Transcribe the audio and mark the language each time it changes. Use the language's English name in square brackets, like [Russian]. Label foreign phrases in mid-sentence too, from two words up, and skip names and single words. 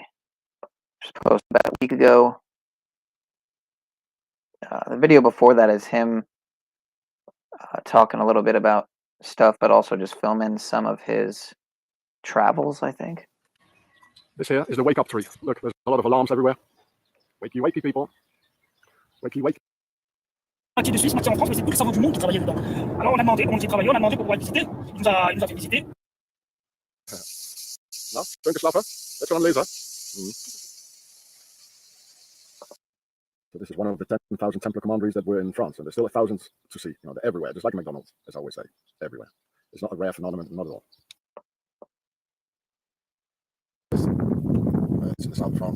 [English] Just posted about a week ago. The video before that is him talking a little bit about stuff, but also just filming some of his travels, I think. This here is the wake up tree. Look, there's a lot of alarms everywhere. Wakey, wakey, people. Wakey, wakey. [French] Moitié de Suisse, moitié en France, mais c'est tout le cerveau du monde qui travaillait dedans. Alors on a demandé, comment il travaillait, on a demandé pour pouvoir visiter. Il nous a fait visiter. [German] Nou, schön geschlafen. [English] Let's go on laser. So this is one of the 10,000 Templar commanderies that were in France, and there's still thousands to see. You know, they're everywhere, just like McDonald's, as I always say, everywhere. It's not a rare phenomenon, not at all. It's in the south of France.